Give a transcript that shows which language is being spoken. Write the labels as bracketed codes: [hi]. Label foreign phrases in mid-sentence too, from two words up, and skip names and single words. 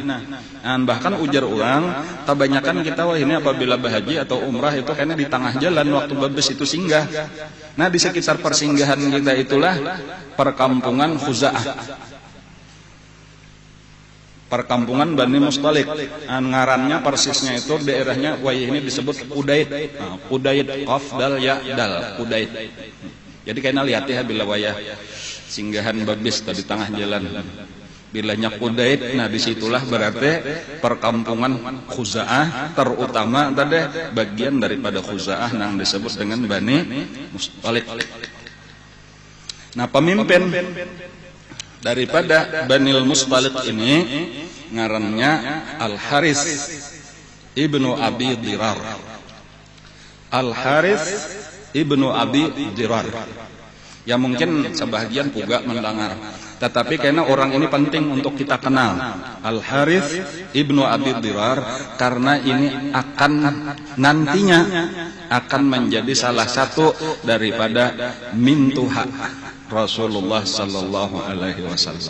[id] Dan bahkan ujar orang, kebanyakan kita wah ini apabila berhaji atau umrah itu kayaknya di tengah jalan waktu babes itu singgah. Nah, di sekitar persinggahan kita itulah perkampungan Khuza'ah. Perkampungan Bani Mustalik. Ngarannya persisnya itu daerahnya ini disebut Udaid. Nah, Udaid [ar] قاف دال ياء دال [id] Udaid. Jadi kayaknya lihat ya bila wayah singgahan babis di tengah jalan. Bilanya Qudaid, nah disitulah berarti perkampungan Khuza'ah, terutama tadi bagian daripada Khuza'ah yang disebut dengan Bani Mustalik. Nah pemimpin daripada Bani Mustalik ini ngarannya Al-Haris ibnu Abi Dirar. Al-Haris ibnu Abi Dirar. Ya mungkin sebagian juga mendengar, tetapi karena orang ini penting untuk kita kenal, Al-Harits ibnu Abi Dirar, karena ini akan nantinya akan menjadi salah satu daripada mintuha Rasulullah [ar] صلى الله عليه وسلم.